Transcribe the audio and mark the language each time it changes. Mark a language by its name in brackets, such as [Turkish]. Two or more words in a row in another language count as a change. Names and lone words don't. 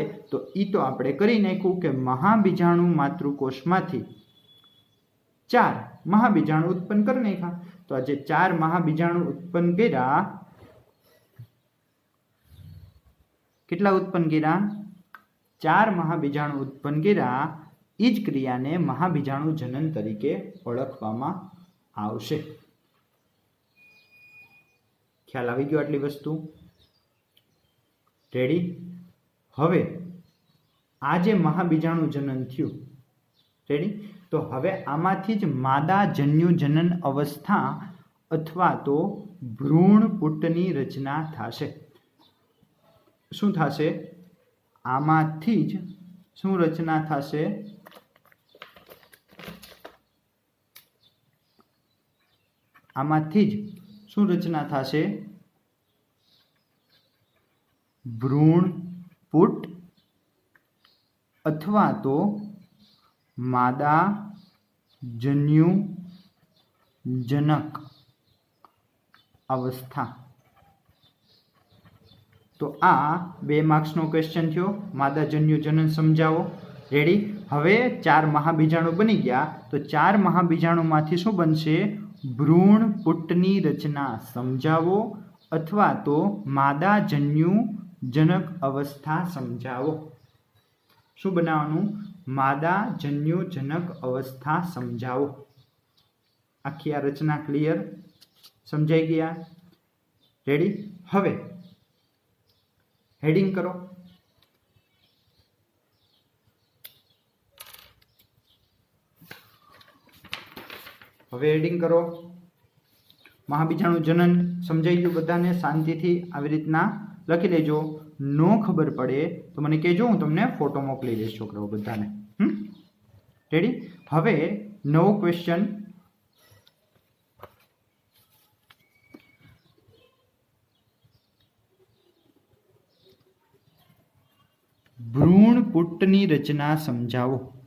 [Gujarati] તો ઈ તો આપણે કરી નાખ્યું કે મહાબીજાણુ માતૃકોષમાંથી 4 મહાબીજાણુ ઉત્પન્ન કર નાખ્યા। તો આજ 4 મહાબીજાણુ ઉત્પન્ન કર્યા, કેટલા ઉત્પન્ન કર્યા? 4 મહાબીજાણુ ઉત્પન્ન કર્યા। ઈ જ ક્રિયાને મહાબીજાણુ જનન તરીકે ઓળખવામાં આવશે। ખ્યાલ આવી ગયો આટલી વસ્તુ? રેડી? હવે આ જે મહાબીજાણુ જનન થયું, રેડી? તો હવે આમાંથી જ માદા જન્યુ જનન અવસ્થા અથવા તો ભ્રૂણપુટની રચના થશે। શું થશે? આમાંથી જ શું રચના થશે? આમાંથી જ શું રચના થશે? ભ્રૂણપુટ અથવા તો માદા જન્યુ જનક અવસ્થા। તો આ 2 માર્ક્સનો ક્વેશ્ચન થયો। માદા જન્યુ જનન સમજાવો। રેડી? હવે 4 મહાબીજાણુ બની ગયા તો 4 મહાબીજાણુમાંથી શું બનશે? ભ્રૂણપુટની રચના સમજાવો અથવા તો માદા જન્યુ જનક અવસ્થા સમજાવો। શું બનાવવાનું? માદા જન્યુ જનક અવસ્થા સમજાવો। આખી આ રચના ક્લિયર? સમજાઈ ગયા? રેડી? હવે હેડિંગ કરો। હવે હેડિંગ કરો। મહાબીજાણુ જનન સમજાઈ ગયું બધાને? શાંતિથી આવી રીતના લખી લેજો। નો ખબર પડે તો મને કહેજો, હું તમને ફોટો મોકલી દઈશ છોકરાઓ બધાને। રેડી? હવે નવો ક્વેશ્ચન, ભ્રૂણપુટની રચના સમજાવો।